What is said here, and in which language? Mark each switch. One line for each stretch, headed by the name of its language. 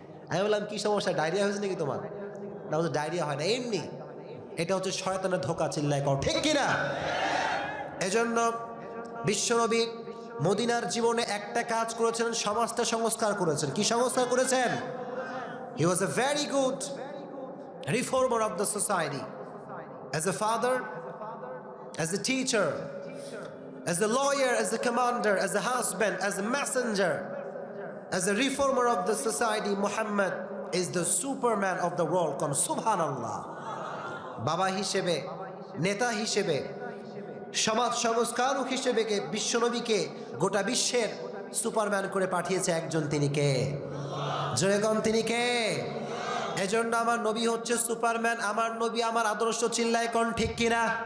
Bangla: আমি বললাম কি সমস্যা, ডায়রিয়া হয়েছে নাকি তোমার? না হুজুর ডায়রিয়া হয় না, এমনি। এটা হচ্ছে শয়তানের ধোঁকা, চিল্লায় কও ঠিক কিনা? এজন্য বিশ্বনবী মদিনার জীবনে একটা কাজ করেছেন, সমাজটা সংস্কার করেছেন। কি সংস্কার করেছেন?
English: He was a very good reformer of the society. As a father, as a teacher, as a lawyer, as a commander, as a husband, as a messenger, as a reformer of the society, Muhammad is the superman of the world. Come subhanallah.
Bangla: বাবা হিসেবে, নেতা হিসেবে, সমাজ সংস্কারক হিসেবে বিশ্বনবীকে গোটা বিশ্বের সুপারম্যান করে পাঠিয়েছে একজন, তিনি কে? জোরে কম, তিনি কে? এজন্য আমার নবী হচ্ছে সুপারম্যান। আমার নবী আমার আদর্শ, চিল্লায় কোন ঠিক কিনা?